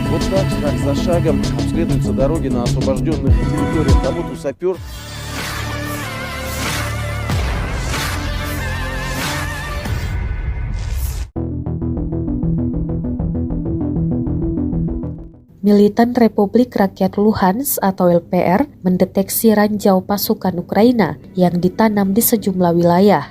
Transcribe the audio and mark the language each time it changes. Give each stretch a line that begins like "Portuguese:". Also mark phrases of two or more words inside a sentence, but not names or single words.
Russian: Так, шаг за шагом обследуются дороги на освобожденных территориях. Работу сапер.
Indonesian: Militan Republik Rakyat Luhansk atau LPR mendeteksi ranjau pasukan Ukraina yang ditanam di sejumlah wilayah.